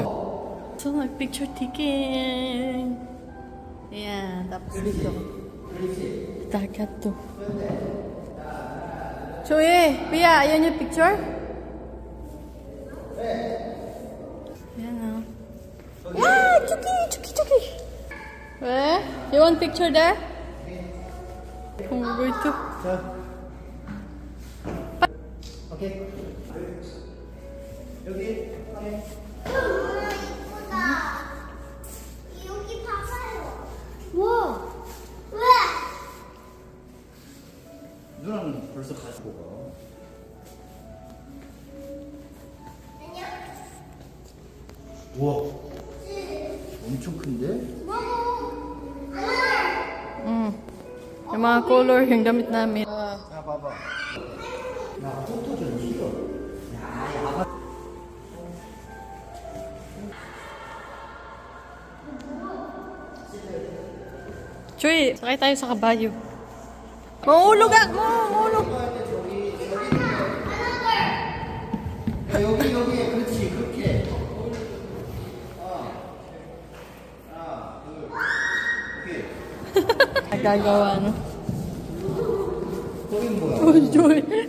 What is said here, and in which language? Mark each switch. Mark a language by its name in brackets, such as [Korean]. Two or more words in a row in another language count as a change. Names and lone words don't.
[Filipino] So, nag- [English] picture taking. [Filipino] Ayan, tapos dito. Dagat to. So, Pia, ayan yung picture? Ayan na. [English] Wow! Chuki! Chuki! Chuki! You want picture there? Oh, we're going to. Okay. 여기. [Korean] 여기 봐봐요. 와. 왜? 누나는 벌써 가지고 가. 안녕. 우와. 엄청 큰데? [Filipino] Yung mga color, yung damit namin. [Korean] 야, 봐봐. 야, 포토 좀 싫어. 야, [Filipino] Chuy, sakay tayo sa kabayo. Mahulog ah! Mahulog! [Korean] 야, 여기, 그렇지, 그렇게. 하나, 둘, 오케이. [Filipino] Nagagawa, no? [Korean] 거긴 뭐야? Oh, Chuy!